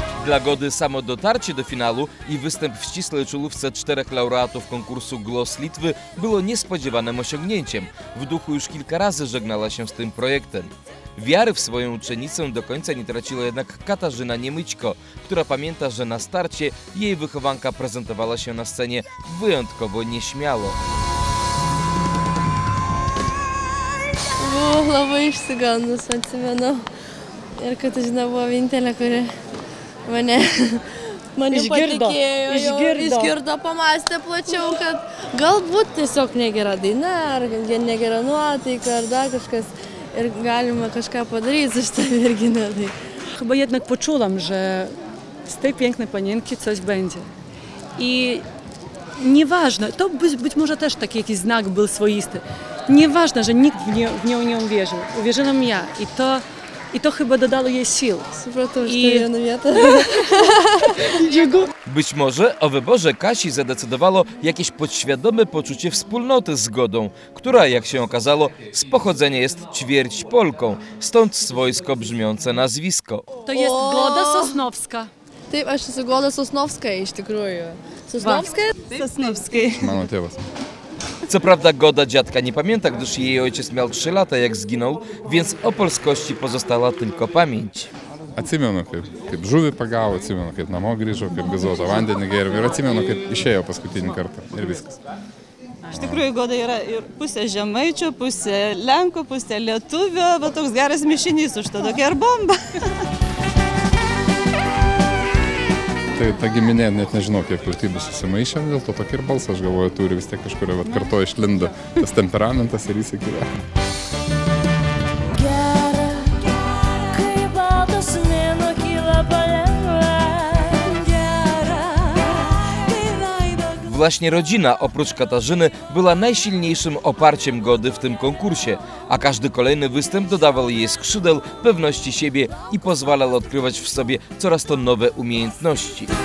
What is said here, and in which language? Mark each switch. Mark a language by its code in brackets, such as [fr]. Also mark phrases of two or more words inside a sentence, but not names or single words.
[pl] Dla Gody samo dotarcie do finału i występ w ścisłej czołówce 4 laureatów konkursu Głos Litwy było niespodziewanym osiągnięciem. W duchu już kilka razy żegnała się z tym projektem. Wiary w swoją uczennicę do końca nie traciła jednak Katarzyna Niemyćko, która pamięta, że na starcie jej wychowanka prezentowała się na scenie wyjątkowo nieśmiało. [lt] Buvau labai išsigandus, atsimenu. Ir Katažina buvo vienintelė, kuri mane patikėjo, išgirdo, pamastė plačiau, kad galbūt tiesiog negera daina, ar negera nuotaika, ar dar kažkas. Ir galima kažką padaryti z tą merginą. [pl] Chyba jednak poczułam, że z tej pięknej panienki coś będzie. I nieważne, to być może też taki jakiś znak był swoisty. Nieważne, że nikt w nią nie uwierzył. Uwierzyłam ja i to chyba dodało jej sił. Supratau, że to jedna wieta. Być może o wyborze Kasi zadecydowało jakieś podświadome poczucie wspólnoty z Godą, która, jak się okazało, z pochodzenia jest ćwierć Polką, stąd swojsko brzmiące nazwisko. To jest Goda Sosnowska. [lt] Taip, aš esu Goda Sosnowska iš tikrųjų. Sosnowska? Sosnowska. Mano tėvas. [pl] Co prawda Goda dziadka nie pamięta, gdyż jej ojciec miał 3 lata, jak zginął, więc o polskości pozostała tylko pamięć. [lt] Atsimenu, kaip žuvį pagavo, atsimenu, kaip namo grįžo, kaip gazuotą vandenį gėrėm ir atsimenu, kaip išėjo paskutinį kartą ir viskas. Iš tikrųjų, Goda yra ir pusė žemaičio, pusė lenko, pusė lietuvio, bet toks geras mišinys už to tokia ir bomba. Tai ta giminė net nežinau, kiek tautybių susimaišė, dėl to tokį ir balsą, aš galvoju, turi vis tiek kažkurio kartu išlinda tas temperamentas ir įsikėlė. [pl] Właśnie rodzina, oprócz Katarzyny, była najsilniejszym oparciem Gody w tym konkursie, a każdy kolejny występ dodawał jej skrzydeł, pewności siebie i pozwalał odkrywać w sobie coraz to nowe umiejętności.